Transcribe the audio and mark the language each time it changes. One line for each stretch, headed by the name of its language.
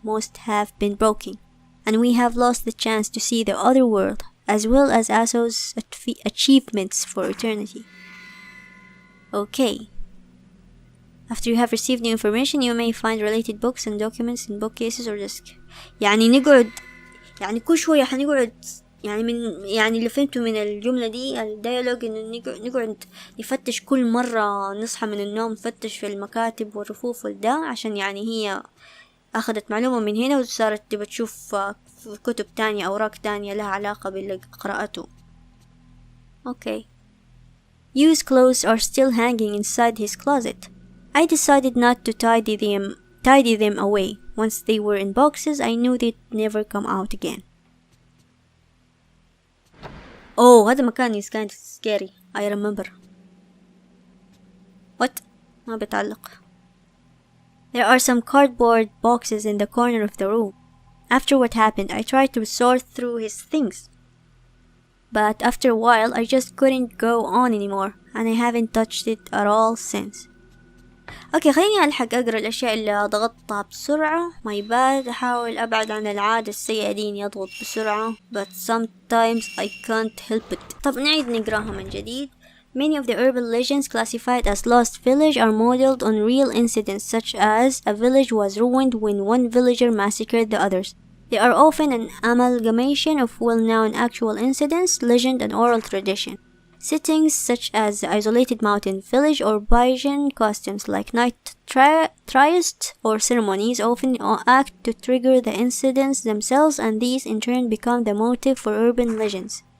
English: Most have been broken, and we have lost the chance to see the other world, as well as Aso's achievements for eternity. Okay. After you have received new information, you may find related books and documents in bookcases or desk.
Arabic: يعني نقعد يعني كل شوية حنقعد يعني اللي فهمته من الجملة دي الديالوج إنه نقعد نفتش كل مرة نصحى من النوم، نفتش في المكاتب والرفوف والدا، عشان يعني هي أخذت معلومة من هنا وصارت تبى تشوف كتب تانية أوراق تانية لها علاقة باللي قرأته.
English: Okay. Used clothes are still hanging inside his closet. I decided not to tidy them away. Once they were in boxes, I knew they'd never come out again. Oh,
Arabic: هذا مكان
English: is kind of scary. I remember.
Arabic: What? ما بتعلق.
English: There are some cardboard boxes in the corner of the room. After what happened, I tried to sort through his things. But after a while, I just couldn't go on anymore, and I haven't touched it at all since.
Arabic: اوكي خليني ألحق أقرأ الأشياء اللي ضغطتها بسرعة.
English: my bad.
Arabic: أحاول أبعد عن العادة السيئة دي إني أضغط بسرعة,
English: but sometimes I can't help it.
Arabic: طب نعيد نقراها من جديد.
English: Many of the urban legends classified as lost village are modeled on real incidents, such as a village was ruined when one villager massacred the others. They are often an amalgamation of well-known actual incidents, legend, and oral tradition. Settings such as the isolated mountain village or Bajan customs like night tryst or ceremonies often act to trigger the incidents themselves, and these in turn become the motive for urban legends.